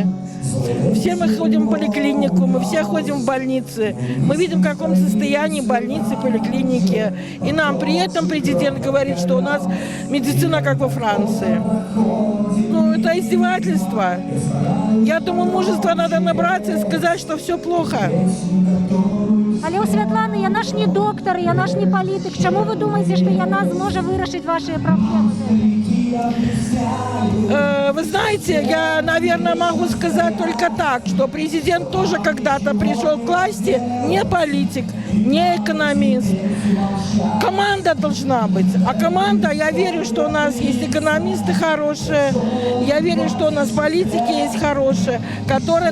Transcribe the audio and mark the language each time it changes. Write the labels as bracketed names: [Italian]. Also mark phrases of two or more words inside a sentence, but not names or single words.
[Russian] Все мы ходим в поликлинику, мы все ходим в больницы. Мы видим, в каком состоянии больницы, поликлиники. И нам при этом президент говорит, что у нас медицина как во Франции. Ну, это издевательство. Я думаю, мужества надо набраться и сказать, что все плохо. [Ukrainian] Але у Світлани, я наш не доктор, я наш не політик. Чому ви думаєте, що вона зможе вирішити ваші проблеми? [Russian] Вы знаете, я, наверное, могу сказать только так, что президент тоже когда-то пришел к власти не политик, не экономист. Команда должна быть. А команда, я верю, что у нас есть экономисты хорошие, я верю, что у нас политики есть хорошие, которые...